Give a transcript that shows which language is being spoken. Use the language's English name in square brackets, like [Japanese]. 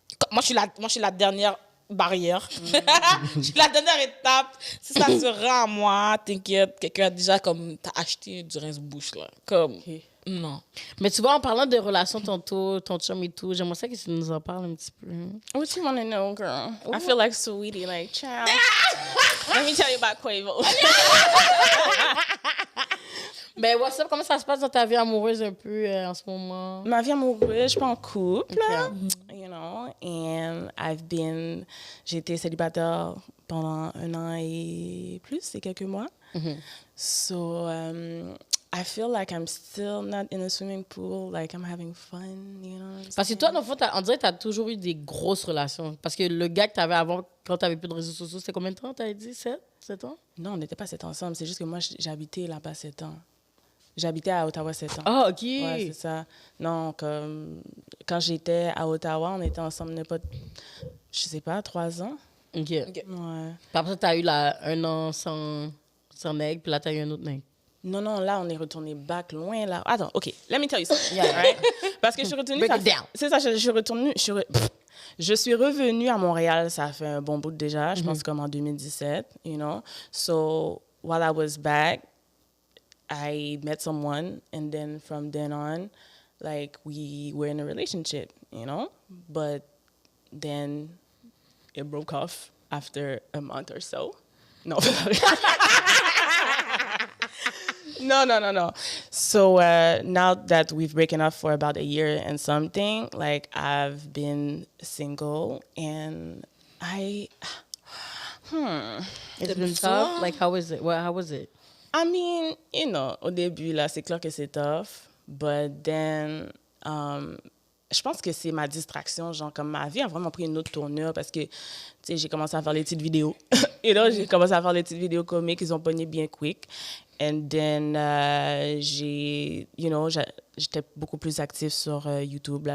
[French] Moi, je suis la dernière barrière. Je suis la dernière étape. Si ça se rend à moi, t'inquiète, quelqu'un a déjà t'as acheté du rince-bouche, là. Non. Mais tu vois, en parlant de relations tantôt, ton chum et tout, j'aimerais ça que tu nous en parles un petit peu. [English] What you want to know, girl? I feel like Sweetie, like, child. Let me tell you about Quavo. [French] Mais [English] what's up, [French] comment ça se passe dans ta vie amoureuse un peu en ce moment? Ma vie amoureuse, je suis pas en couple, là. [English] Okay. You know, and [French] j'ai été célibataire pendant 1 an et plus, et quelques mois. [English] So, I feel like I'm still not in a swimming pool, like I'm having fun, you know. [French] Parce que toi, dans le fond, on dirait que tu as toujours eu des grosses relations. Parce que le gars que tu avais avant, quand tu n'avais plus de réseaux sociaux, c'était combien de temps, tu avais dit? 7 ans? Non, on n'était pas 7 ans ensemble, c'est juste que moi, j'habitais là-bas 7 ans. J'habitais à Ottawa 7 ans. Ah, OK. Ouais, c'est ça. Non, quand j'étais à Ottawa, on était ensemble, je sais pas, 3 ans. OK. Ouais. Puis après ça, tu as eu 1 an sans nègre, puis là, tu as eu un autre nègre. Non, là, on est retourné back loin, là. [English] Attends, OK, let me tell you something. Yeah, right? [French] Parce que je suis retournée... [English] Break it down. [French] C'est ça, je suis revenue à Montréal, ça fait un bon bout déjà, je pense comme en 2017, [English] you know. So, while I was back, I met someone, and then from then on, like, we were in a relationship, you know? But then it broke off after a month or so. No. No. So now that we've broken up for about a year and something, like, I've been single, and It's been tough? Like, how is it? How was it? I mean, you know, [French] au début, là, c'est clair que c'est tough, [English] but then, [French] je pense que c'est ma distraction, genre, comme ma vie a vraiment pris une autre tournure parce que, tu sais, j'ai commencé à faire les petites vidéos. Et là, j'ai commencé à faire les petites vidéos comiques, ils ont pogné bien quick. [English] And then, [French] j'étais beaucoup plus active sur YouTube.